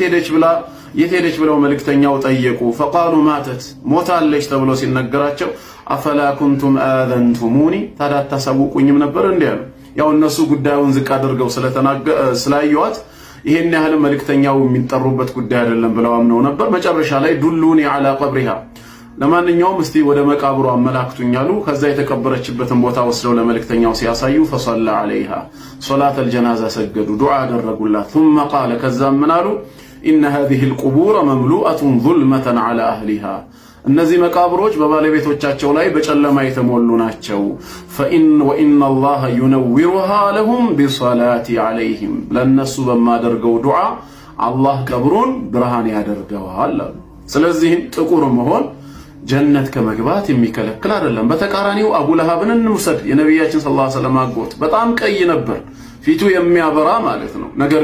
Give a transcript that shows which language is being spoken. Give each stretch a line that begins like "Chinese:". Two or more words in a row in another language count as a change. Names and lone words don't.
Amharic: የት ሄደች ብለው መልእክተኛው ጠየቁ።
Arabic: فقالوا ماتت፣
Amharic: ሞታለች ተብሎ ሲነገራቸው፣
Arabic: أفلا كنتم آذنتموني፣
Amharic: ታዲያ አታሳውቁኝም ነበር እንዲህ አሉ። ያው እነሱ ጉዳዩን ዝቅ አድርገው ስላየዋት ይሄን ያህል መልእክተኛው የሚጠሩበት ጉዳይ አይደለም ብለው አምነው ነበር። መጨረሻ ላይ
Arabic: دلوني على قبرها፣
Amharic: ለማንኛውም እስቲ ወደ መቃብሩ አመላክቱኝ አሉ። ከዛ የተቀበረችበትን ቦታ ወስደው ለመልእክተኛው ሲያሳዩ፣
Arabic: فصلى عليها፣ صلاة الجنازة
Amharic: ሰገዱ፣ ዱዓ አደረጉላት።
Arabic: ثم قال፣
Amharic: ከዛም ምን አሉ? ኢነ
Arabic: هذه القبور مملوءة ظلمة على أهلها፣
Amharic: እነዚህ መቃብሮች በባለቤቶቻቸው ላይ በጨለማ የተሞሉ ናቸው።
Arabic: وإن الله ينورها لهم بصلاتي عليهم፣
Amharic: ለነሱ በማደርገው ዱዓ አላህ ቀብሩን ብርሃን ያደርገዋል አሉ። ስለዚህ ጥቁር መሆን ጀነት ከመግባት የሚከለክል አይደለም። በተቃራኒው አቡ ለሃብን እንውሰድ። የነቢያችን
Arabic: صلى الله عليه وسلم
Amharic: አጎት በጣም ቀይ ነበር፣ ፊቱ የሚያበራ ማለት ነው። ነገር